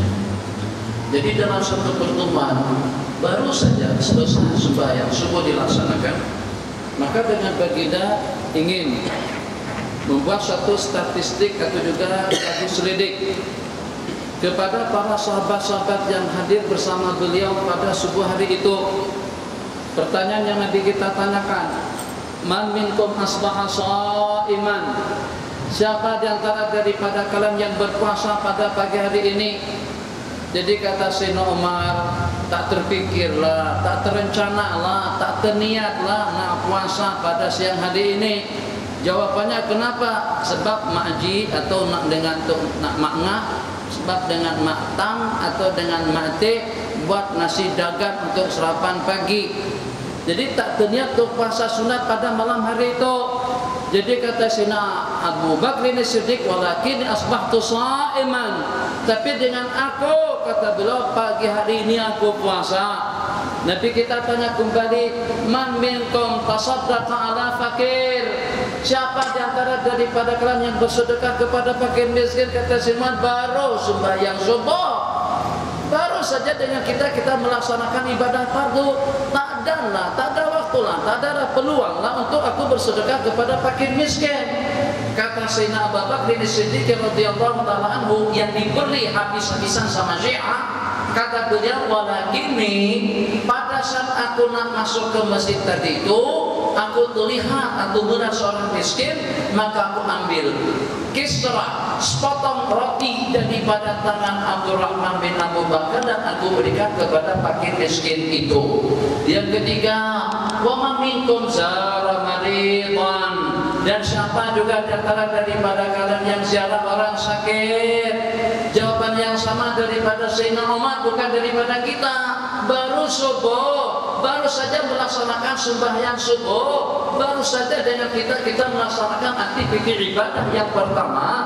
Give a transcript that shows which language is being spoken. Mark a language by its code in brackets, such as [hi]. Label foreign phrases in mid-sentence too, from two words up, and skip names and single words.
[ms] Jadi dalam satu pertemuan baru saja selesai sembahyang subuh dilaksanakan, maka dengan baginda ingin membuat satu statistik atau juga satu selidik kepada para sahabat-sahabat yang hadir bersama beliau pada subuh hari itu. Pertanyaan yang nanti kita tanyakan, [ar] من منكم أصبح صائما? [ms] Siapa di antara daripada kalian yang berpuasa pada pagi hari ini? Jadi kata Sayyidina Umar, tak terpikirlah, tak terencanalah, tak terniatlah nak puasa pada siang hari ini. Jawabannya kenapa? Sebab makji atau nak dengan nak makna, sebab dengan maktam atau dengan mate buat nasi dagang untuk sarapan pagi. Jadi tak terniat untuk puasa sunat pada malam hari itu. Jadi kata Sina Abu Bakr ini Siddiq, [ar] ولكن أصبحت صائما. [ms] Tapi dengan aku, kata beliau, pagi hari ini aku puasa. Nabi kita tanya kembali, [ar] من منكم تصدق على فقير? [ms] Siapa di antara daripada kalian yang bersedekah kepada fakir miskin? Kata Simon, baru sembahyang subuh, baru saja dengan kita melaksanakan ibadah fardu. Tak ada waktu lah, tak ada peluang lah untuk aku bersedekah kepada fakir miskin. Kata Sayyidina Abu Bakr Siddiq [ar] رضي الله تعالى عنه [ms] yang diberi habis-habisan sama Syiah, kata beliau, walakini pada saat aku nak masuk ke masjid tadi itu, aku terlihat aku melihat seorang miskin, maka aku ambil kisra, sepotong roti daripada tangan Abdurrahman bin Abu Bakar dan aku berikan kepada fakir miskin itu. Yang ketiga, [ar] وما منكم زار مريضا? [ms] Dan siapa juga di antara daripada kalian yang ziarah orang sakit? Jawaban yang sama daripada Sayyidina Umar, bukan daripada kita. Baru subuh, baru saja melaksanakan sembahyang subuh, baru saja dengan kita melaksanakan aktivitas ibadah yang pertama.